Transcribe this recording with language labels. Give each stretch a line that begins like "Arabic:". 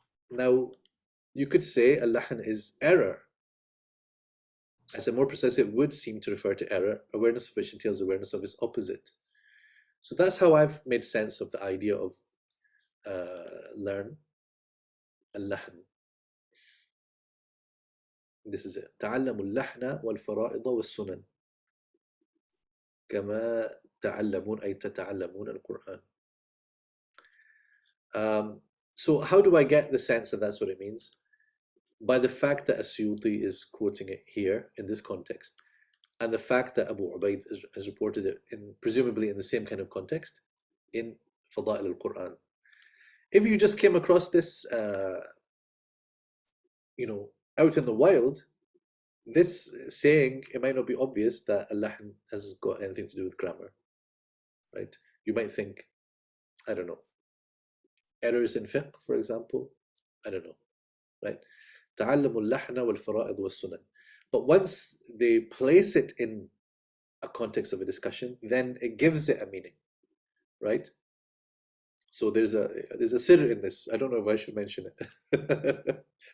English: Now, you could say al-lahn is error. As a more precise, it would seem to refer to error, awareness of which entails awareness of its opposite. So that's how I've made sense of the idea of learn al-lahn. This is it.
Arabic: تعلموا اللحن والفرائض والسنن كما تعلمون أي تتعلمون القرآن.
English: So how do I get the sense that that's what it means? By the fact that al-Suyuti is quoting it here in this context, and the fact that Abu Ubaid has reported it presumably in the same kind of context in Fada'il al-Qur'an. If you just came across this out in the wild, this saying, it might not be obvious that al-lahn has got anything to do with grammar, right? You might think, I don't know, errors in fiqh, for example, I don't know, right?
Arabic: تعلموا اللحن والفرائض والسنن.
English: But once they place it in a context of a discussion, then it gives it a meaning, right? So there's a sir in this. I don't know if I should mention it.